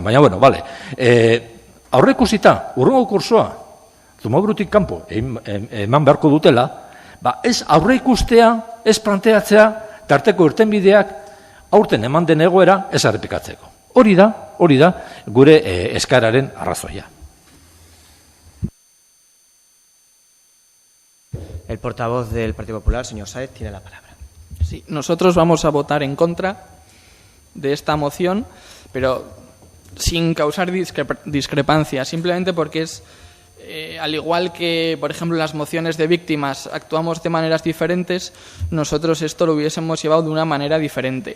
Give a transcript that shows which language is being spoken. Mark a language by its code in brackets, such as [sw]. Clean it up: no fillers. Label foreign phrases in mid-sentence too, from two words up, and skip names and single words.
[eu] Baina, aurre ikusita, urrengo kursoa, Zumaburutik kanpo eman beharko dutela, ez aurre ikustea, ez planteatzea, tarteko irtenbideak aurten eman den egoera ez errepikatzeko. Hori da gure eskararen arrazoia. [es] El portavoz del Partido Popular, señor Sáez, tiene la palabra. Sí, nosotros vamos a votar en contra de esta moción, pero sin causar discrepancia, simplemente porque es, al igual que, por ejemplo, en las mociones de víctimas actuamos de maneras diferentes, nosotros esto lo hubiésemos llevado de una manera diferente.